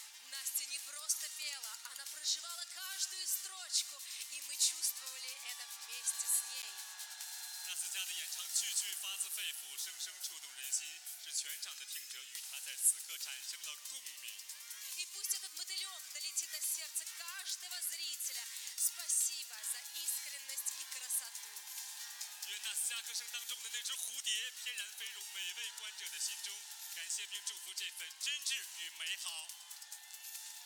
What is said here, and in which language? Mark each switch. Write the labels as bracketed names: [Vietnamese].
[Russian] Настя не просто пела, она проживала каждую строчку, и мы чувствовали это вместе с ней. [Chinese] 那次家的演唱句句发自肺腑，声声触动人心，是全场的听者与他在此刻产生了共鸣。 [Russian] И пусть этот мотылек долетит до сердца каждого зрителя. Спасибо за искренность и красоту. [Chinese] 愿那下歌声当中的那只蝴蝶翩然飞入每位观者的心中，感谢并祝福这份真挚与美好。